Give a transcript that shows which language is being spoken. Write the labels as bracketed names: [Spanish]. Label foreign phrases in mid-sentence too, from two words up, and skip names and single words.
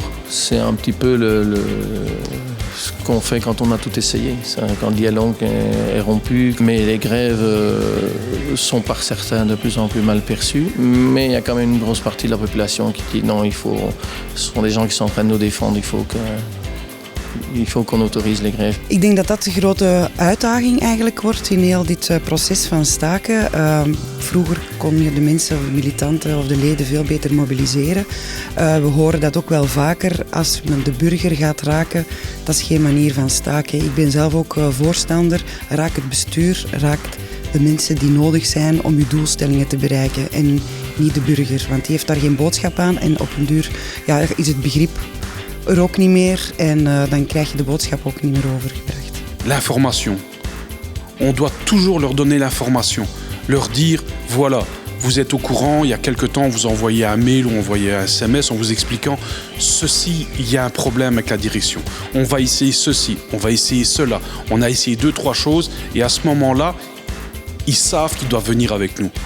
[French] C'est un petit peu ce qu'on fait quand on a tout essayé, quand le dialogue est rompu. Mais les grèves sont par certains de plus en plus mal perçues. Mais il y a quand même une grosse partie de la population qui dit non, ce sont des gens qui sont en train de nous défendre, il faut qu'on autorise les grèves. [Dutch] Ik denk dat dat de grote uitdaging eigenlijk wordt in heel dit proces van staken. Vroeger kon je de mensen of de militanten of de leden veel beter mobiliseren. We horen dat ook wel vaker als men de burger gaat raken. Dat is geen manier van staken. Ik ben zelf ook voorstander. Raak het bestuur, raak de mensen die nodig zijn om je doelstellingen te bereiken. En niet de burger, want die heeft daar geen boodschap aan. En op een duur is het begrip er ook niet meer en dan krijg je de boodschap ook niet meer overgebracht. [French] L'information. On doit toujours leur donner l'information. Leur dire, voilà, vous êtes au courant, il y a quelque temps, vous envoyez un mail ou envoyez un SMS en vous expliquant ceci, il y a un problème avec la direction. On va essayer ceci, on va essayer cela. On a essayé 2-3 choses et à ce moment-là, ils savent qu'ils doivent venir avec nous.